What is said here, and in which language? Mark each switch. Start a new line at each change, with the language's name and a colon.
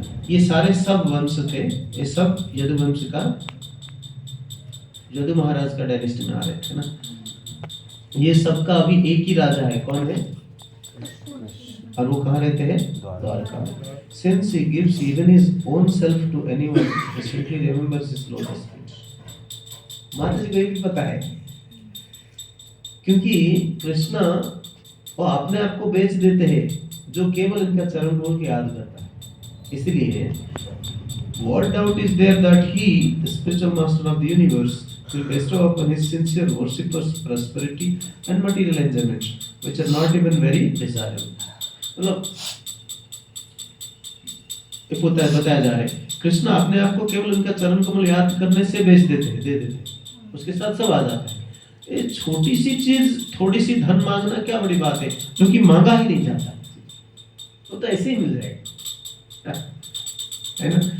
Hindi: ये सारे सब वंश थे, ये सब यदुवंश का, यदु महाराज का डायनेस्टी में आ रहे थे ना। ये सबका अभी एक ही राजा है, कौन है? और वो कहाँ रहते हैं? Dwarka.
English: Since he gives even his own self to anyone, he simply remembers his lotus feet.
Hindi: माता जी को ये भी पता है, क्योंकि कृष्ण वो अपने आप को बेच देते हैं जो केवल इनका चरण बोल के याद करता है।
English: इसलिए what doubt is there that he, the spiritual master of the universe, will bestow upon his sincere worshippers prosperity and material enjoyment, which are not even very desirable.
Hindi: मतलब बताया जा रहा है कृष्ण अपने आप को केवल उनका चरण कमल याद करने से बेच देते हैं, दे देते हैं, उसके साथ सब आ जाता है। ये छोटी सी चीज, थोड़ी सी धन मांगना क्या बड़ी बात है, जो कि मांगा ही नहीं जाता, वो तो ऐसे ही मिल जाएगा, है ना।